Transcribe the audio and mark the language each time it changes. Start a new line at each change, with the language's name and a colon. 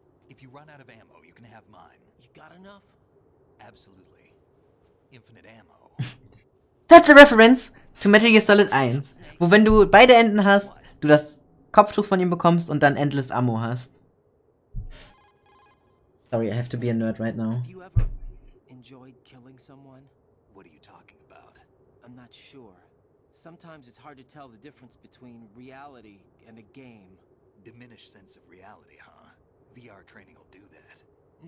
English: If you run out of ammo, you can have mine. You got enough? Absolutely. Infinite ammo. That's a reference to Metal Gear Solid 1.
German: Wo, wenn du beide Enden hast, du das Kopftuch von ihm bekommst und dann
English: endless Ammo
German: hast.
English: Sorry, I have to be a nerd right now. Have you ever enjoyed killing someone? What are you talking about? I'm not sure. Sometimes it's hard to tell the difference between reality and a game. Diminished sense of reality, huh? VR training will do that.